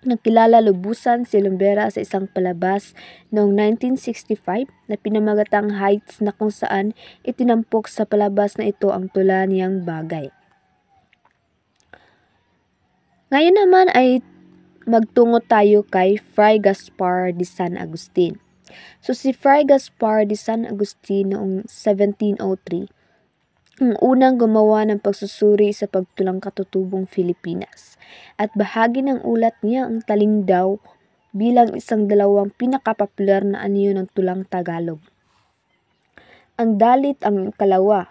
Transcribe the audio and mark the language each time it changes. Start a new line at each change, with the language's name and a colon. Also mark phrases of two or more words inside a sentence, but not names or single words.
Filipino: Nakilala lubusan si Lumbera sa isang palabas noong 1965 na pinamagatang Heights na kung saan itinampok sa palabas na ito ang tula niyang bagay. Ngayon naman ay magtungo tayo kay Fray Gaspar de San Agustin. So si Fray Gaspar de San Agustin noong 1703, ang unang gumawa ng pagsusuri sa pagtulang katutubong Pilipinas. At bahagi ng ulat niya ang Talingdaw bilang isang dalawang pinakapopular na anyo ng tulang Tagalog. Ang dalit ang ikalawa.